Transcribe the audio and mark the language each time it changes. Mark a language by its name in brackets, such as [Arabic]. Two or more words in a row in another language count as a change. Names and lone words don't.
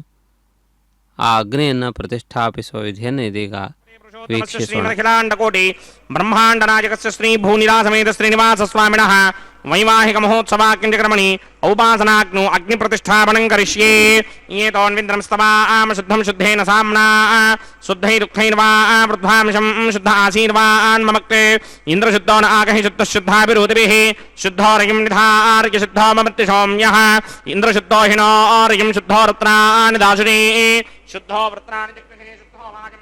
[Kannada] ಆ ಅಗ್ನಿಯನ್ನು ಪ್ರತಿಷ್ಠಾಪಿಸುವ ವಿಧಿಯನ್ನು ಇದೀಗ ವೀಕ್ಷಿಸೋಣ. [Sanskrit] ಶ್ರೀಮದಖಿಲಾಂಡಕೋಟಿ ಬ್ರಹ್ಮಾಂಡನಾಯಕಸ್ಯ ಶ್ರೀ ಭೂನಿರಾಸಮೇತ ಶ್ರೀನಿವಾಸ ಸ್ವಾಮಿನಃ ವೈವಾಹಿಕ ಮಹೋತ್ಸವಾಕ್ಯಂಚಕ್ರಮಣಿ ಔಪಾಸನಾಗ್ನೋ ಅಗ್ನಿ ಪ್ರತಿಷ್ಠಾಪನಂ ಕರಿಷ್ಯೇ. ಏತೋನ್ವಿಂದ್ರಂ ಸ್ತವಾಂ ಶುದ್ಧಂ ಶುದ್ಧೇನ ಸಾಮ್ನಾ ಶುದ್ಧೈರುಕ್ತೈರ್ವಾ ವೃದ್ಧಾಂಶಂ ಶುದ್ಧ ಆಸೀರ್ವಾನ್ ಮಮಕ್ತೆ ಇಂದ್ರಶುದ್ಧೋ ನ ಆಗಹಿ ಶುದ್ಧಶುದ್ಧಾಭಿರೋಧಿಭಿಃ ಶುದ್ಧೋರಗಿಂ ನಿಧಾರ್ಯ ಶುದ್ಧೋ ಮಮತ್ತಿ ಸೌಮ್ಯಃ ಇಂದ್ರಶುದ್ಧೋ ಹಿನೋರಗಿಂ ಶುದ್ಧೋ ವೃತ್ರಾಣಿ ದಾಸುರೇ ಶುದ್ಧೋ ವೃತ್ರಾಣಿ ಜಗ್ಮಹೇ ಶುದ್ಧೋ ವಾಜಂ